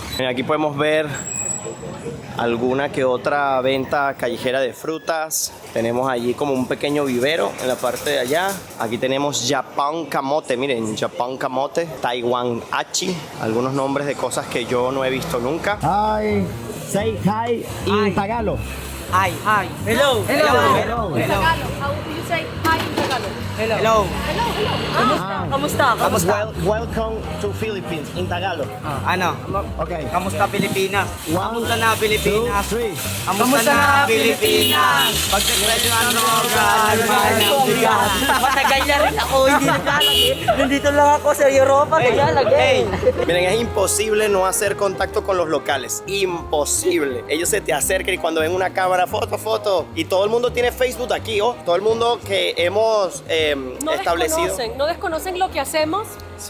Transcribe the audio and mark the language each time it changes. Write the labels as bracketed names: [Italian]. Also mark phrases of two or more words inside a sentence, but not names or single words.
[Spanish] Miren, aquí podemos ver alguna que otra venta callejera de frutas. Tenemos allí como un pequeño vivero en la parte de allá. Aquí tenemos Japan Camote, miren, Japan Camote, Taiwan Achi, algunos nombres de cosas que yo no he visto nunca. Ay, [English] say hi in Tagalog. Hi. Hi. Hello. Hello. In Tagalog, how do you say hi in Tagalog? Hello. Hello, hello. Kamusta? Welcome to Philippines in Tagalog. Okay. [Filipino] Kamusta Pilipinas? Kamusta na Pilipinas? 2, 3. Kamusta na Pilipinas? Pagkakresyo ng droga, mahal ng bigas. Matagal na rin ako, hindi nagkalag eh. Nandito lang ako sa Europa, nagkalag eh. [Spanish] Miren, es imposible no hacer contacto con los locales. Imposible. Ellos se te acercan y cuando ven una cámara, foto. Y todo el mundo tiene Facebook aquí, ¿oh? Todo el mundo que hemos establecido. No desconocen lo que hacemos, Sí.